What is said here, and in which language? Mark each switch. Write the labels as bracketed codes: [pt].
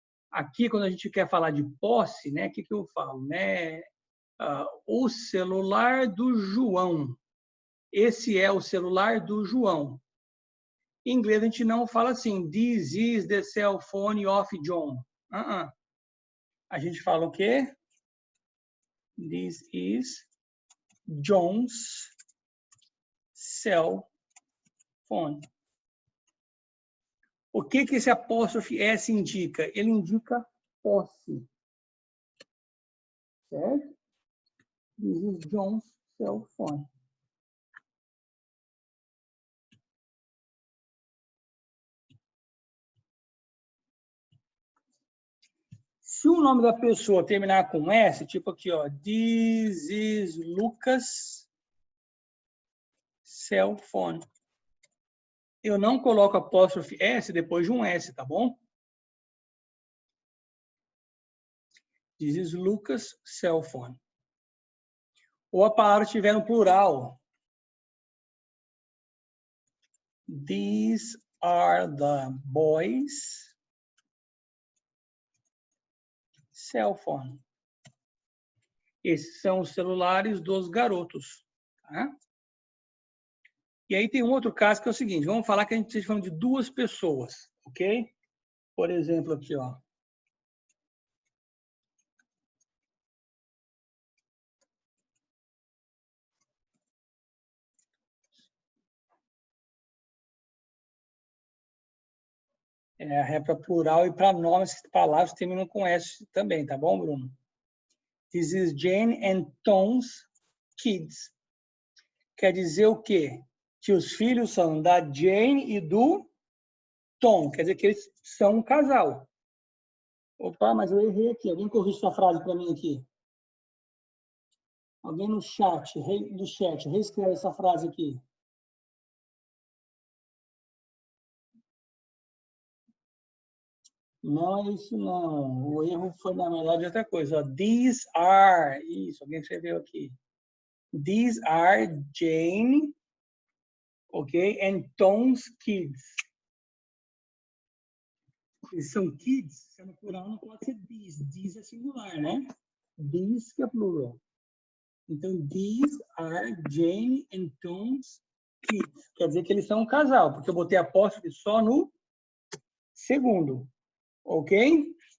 [pt] Aqui, quando a gente quer falar de posse, né, o que eu falo, né? O celular do João. Esse é o celular do João. Em inglês, a gente não fala assim, [en] this is the cell phone of John. [pt] A gente fala o quê? [en] This is John's cell phone. [pt] O que esse apóstrofe S indica? Ele indica posse. Certo? [en] This is John's cell phone. [pt] Se o nome da pessoa terminar com S, tipo aqui, ó, [en] this is Lucas cell phone. [pt] Eu não coloco apóstrofe S depois de um S, tá bom? [en] This is Lucas cell phone. [pt] Ou a palavra estiver no plural. [en] These are the boys' cell phone. [pt] Esses são os celulares dos garotos. Tá? E aí tem um outro caso que é o seguinte, vamos falar que a gente esteja falando de duas pessoas, ok? Por exemplo, aqui, ó. É para plural e para nomes, palavras que terminam com S também, tá bom, Bruno? [en] This is Jane and Tom's kids. [pt] Quer dizer o quê? Que os filhos são da Jane e do Tom. Quer dizer que eles são um casal. Opa, mas eu errei aqui. Alguém corrige sua frase para mim aqui. Alguém no chat, reescreve essa frase aqui. Não é isso, não. O erro foi, na verdade, outra coisa. Ó. [en] These are... [pt] Isso, alguém escreveu aqui. [en] These are Jane, ok? And Tom's kids. [pt] Eles são kids, se é no plural não pode ser these. These é singular, né? These que é plural. [en] Então, these are Jane and Tom's kids. [pt] Quer dizer que eles são um casal, porque eu botei apóstrofe só no segundo. Ok?